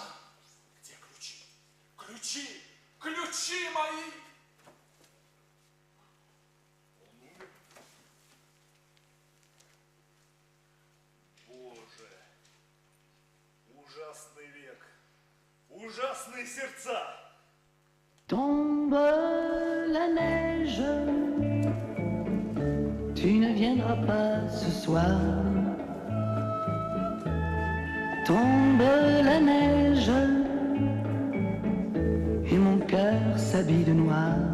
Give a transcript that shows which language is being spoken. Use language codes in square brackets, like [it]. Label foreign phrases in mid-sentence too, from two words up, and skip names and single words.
[ru] Где ключи? Ключи, ключи мои! Боже, ужасный век, ужасные сердца. [fr] Tombe la neige, tu ne viendras pas ce soir. Tombe la neige, et mon cœur s'habille de noir.